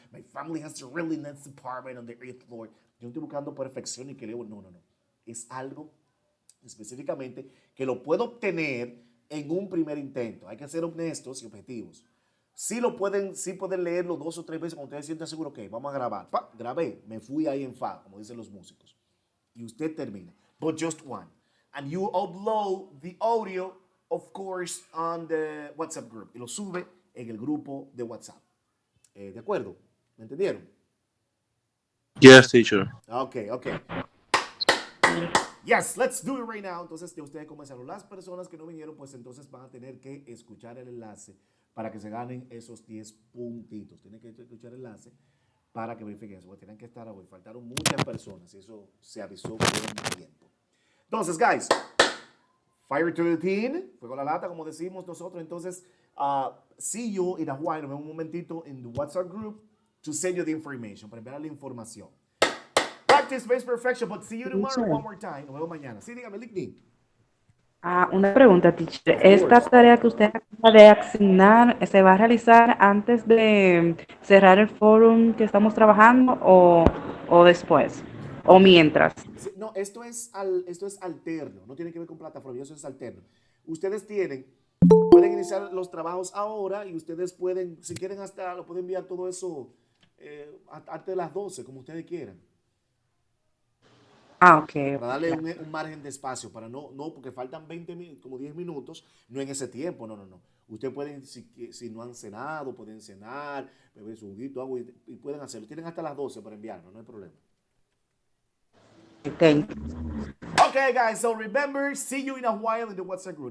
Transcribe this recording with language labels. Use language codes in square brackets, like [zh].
[en] My family has a really nice apartment on the 8th floor. [es] Yo no estoy buscando perfección y que leo, no. Es algo específicamente que lo puedo obtener en un primer intento. Hay que ser honestos y objetivos. Sí pueden leerlo 2 o 3 veces cuando ustedes se sientan seguros, ok, vamos a grabar. Grabé, me fui ahí en fa, como dicen los músicos. Y usted termina. [en] But just one. And you upload the audio, of course, on the WhatsApp group. [es] Y lo sube en el grupo de WhatsApp. ¿De acuerdo? ¿Me entendieron? [en] Yes, teacher. Ok. Yes, let's do it right now. [es] Entonces, ya ustedes comenzaron. Las personas que no vinieron, pues entonces van a tener que escuchar el enlace para que se ganen esos 10 puntitos. Tienen que escuchar el enlace para que verifiquen eso. Tienen que estar hoy. Faltaron muchas personas y eso se avisó con tiempo. Entonces, [en] guys, fire to the team. [es] Fuego a la lata, como decimos nosotros. Entonces, [en] see you in a while. [es] Nos vemos un momentito en [en] the WhatsApp group to send you the information, [es] para enviar la información. [en] Practice makes perfection, but see you tomorrow one more time. [es] Nos vemos mañana. Sí, dígame, Ligny. Una pregunta, teacher. [en] Of [es] ¿Esta [en] course. [es] tarea que usted acaba de asignar se va a realizar antes de cerrar el fórum que estamos trabajando o después? ¿O mientras? Sí, no, esto es alterno. No tiene que ver con plataforma. Eso es alterno. Ustedes pueden iniciar los trabajos ahora y ustedes pueden, si quieren hasta, lo pueden enviar todo eso antes de las 12, como ustedes quieran. Ok. Para darle un margen de espacio, para no, porque faltan 20 minutos, como 10 minutos, no en ese tiempo, no. Ustedes pueden, si no han cenado, pueden cenar, beber su juguito, agua y pueden hacerlo. Tienen hasta las 12 para enviarlo, no hay problema. [en] Thank you. Okay, guys, so remember, see you in a while in the WhatsApp group.